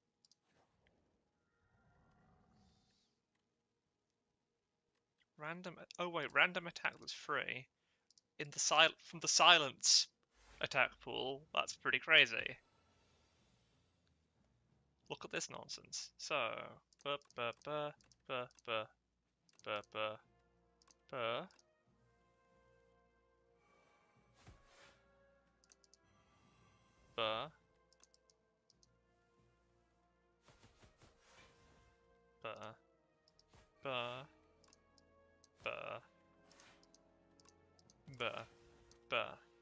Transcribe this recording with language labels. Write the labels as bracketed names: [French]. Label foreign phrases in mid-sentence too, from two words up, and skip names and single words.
[English] Random. Oh wait, random attack that's free in the from the silence attack pool. That's pretty crazy. Look at this nonsense. So, ba ba ba ba ba ba ba ba. Ba ba ba ba ba ba.